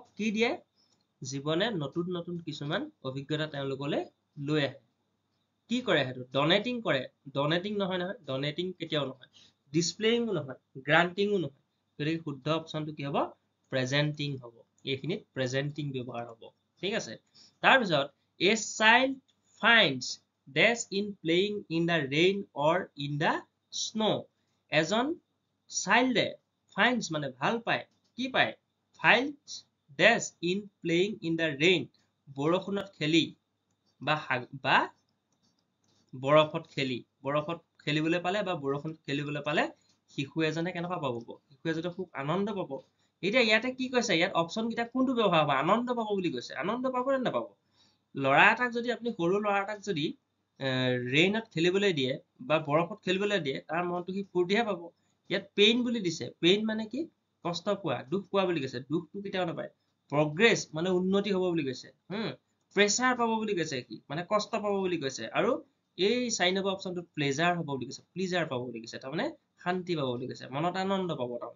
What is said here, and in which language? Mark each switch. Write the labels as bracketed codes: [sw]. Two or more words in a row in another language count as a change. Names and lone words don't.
[as] কি দিয়ে জীৱনে নতুন নতুন কিছুমান অভিজ্ঞতা তেওঁলোকলৈ লৈ আহে কি কৰে সেইটো ডনেটিং কৰে ডনেটিং নহয় ডনেটিং কেতিয়াও নহয় ডিসপ্লেইংও নহয় গ্ৰান্টিংও নহয় গতিকে শুদ্ধ অপচনটো কি হ'ব প্ৰেজেন্টিং হ'ব এইখিনিত প্ৰেজেন্টিং ব্যৱহাৰ হ'ব ঠিক আছে তাৰপিছত [en] a child finds dash in playing in the rain or in the snow [as] এজন চাইল্ডে finds মানে ভাল পায় কি পায় [en] finds dash in playing in the rain [as] বৰষুণত খেলি বা বৰফত খেলিবলৈ পালে বা বৰষুণত খেলিবলৈ পালে শিশু এজনে কেনেকুৱা পাব শিশু এজনে খুব আনন্দ পাব এতিয়া ইয়াতে কি কৈছে ইয়াত অপচন কেইটা কোনটো ব্যৱহাৰ হ'ব আনন্দ পাব বুলি কৈছে আনন্দ পাব নে নাপাব ল'ৰা এটাক যদি আপুনি সৰু ল'ৰা এটাক যদি ৰেইনত খেলিবলৈ দিয়ে বা বৰফত খেলিবলৈ দিয়ে তাৰ মনটো সি ফূৰ্তিহে পাব ইয়াত পেইন বুলি দিছে পেইন মানে কি কষ্ট পোৱা দুখ পোৱা বুলি কৈছে দুখটো কেতিয়াও নাপায় প্ৰগ্ৰেছ মানে উন্নতি হ'ব বুলি কৈছে প্ৰেছাৰ পাব বুলি কৈছে কি মানে কষ্ট পাব বুলি কৈছে আৰু এই 4 নম্বৰ অপচনটোত প্লেজাৰ হ'ব বুলি কৈছে প্লিজাৰ পাব বুলি কৈছে তাৰমানে শান্তি পাব বুলি কৈছে, মনত আনন্দ পাব তাৰমানে।